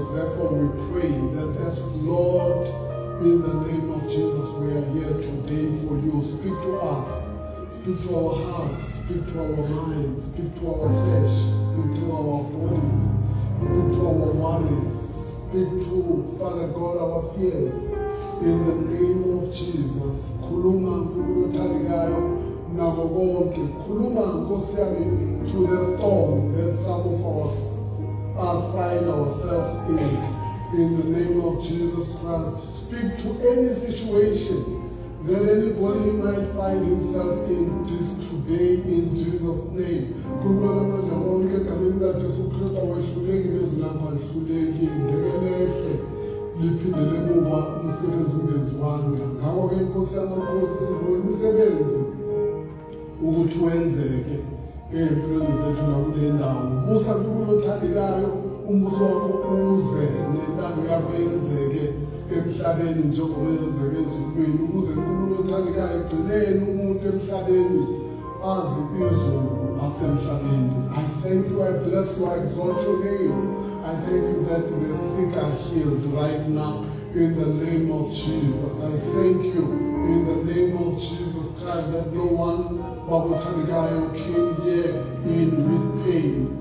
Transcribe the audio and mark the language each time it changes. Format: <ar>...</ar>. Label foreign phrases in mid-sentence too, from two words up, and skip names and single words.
<en>Therefore we pray that as Lord, in the name of Jesus, we are here today for you. Speak to us, speak to our hearts, speak to our minds, speak to our flesh, speak to our bodies, speak to our worries, speak to, Father God, our fears. In the name of Jesus,</en> <zu>khuluma Nkulunkulu othandekayo nako konke, khuluma Nkosi yami</zu> <en>to the storm that some of us find ourselves in the name of Jesus Christ. Speak to any situation that anybody might find himself in this today in Jesus' name.</en> <zu>Khuluma manje konke egameni laJesu Kristu awehluleki nezilapha lihluleki ngekelele liphindele emuva umsebenzi ungenziwanga. Ngakho-ke Nkosi yamakhosi sizobona imisebenzi ukuthi wenzeke ey'mpilweni zethu nakule ndawo. Busa Nkulunkulu othandekayo, umbuso wakho uze nentando yakho yenzeke emhlabeni njengoba yenzeke ezulwini, ukuze Nkulunkulu othandekayo egcineni umuntu emhlabeni azi izulu asemhlabeni.</zu> <en>I thank you, I bless you, I exalt your name. I thank you that the sick are healed right now in the name of Jesus. I thank you in the name of Jesus Christ that no one came here in with pain.</en>